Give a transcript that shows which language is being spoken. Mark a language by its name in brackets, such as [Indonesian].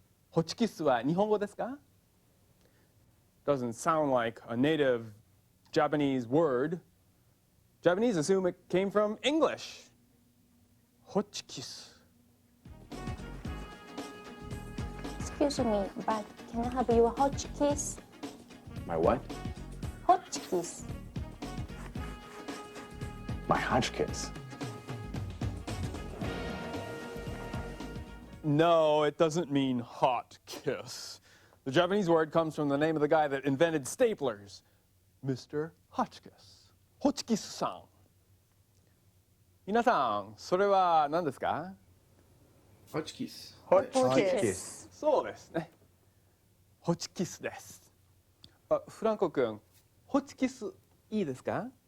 [Japanese] ホチキスは日本語ですか？ [English] Doesn't sound like a native Japanese word. Japanese assume it came from English. [Japanese] ホチキス。 [English] Excuse me, but can I have your hot kiss? My what? Hot kiss. My Hotchkiss. No, it doesn't mean hot kiss. The Japanese word comes from the name of the guy that invented staplers, Mr. Hotchkiss. Hotchkiss-san. [Japanese] 皆さん、それは何ですか？ Hochkiss. そうですね。ホチキスです。あ、フランコ君、ホチキスいいですか？